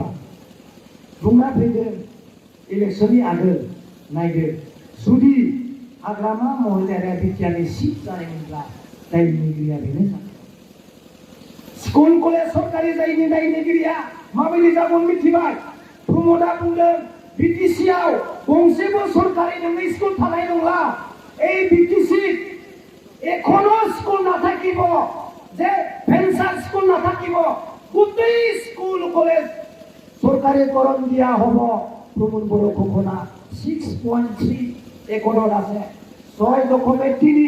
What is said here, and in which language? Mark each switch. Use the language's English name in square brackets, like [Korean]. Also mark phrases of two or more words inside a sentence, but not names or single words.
[Bodo] बुंना फैदों इलेक्सननि आगोल नायदो जुदि हाग्रामा महिलारिया बिटिआरनि चिफ जानायमोनब्ला दायनिगिरिया बेनो जागोन। स्कुल कलेज सरकारि जायैनि दायनिगिरिया माबायदि जागोन मिथिबाय? प्रमदआ बुंदों बिटिसिआव गंसेबो सरकारि नङै स्कुल थानाय नंला। [Assamese] এই বিটিসি এখনো স্কুল নাথাকিব, যে ভেঞ্চার স্কুল নাথাকিব, গোটেই স্কুল কলেজ সরকারিকরণ দিয়া হব। প্রমোদ বড় ঘোষণা 6.3 একৰত আছে 6.3।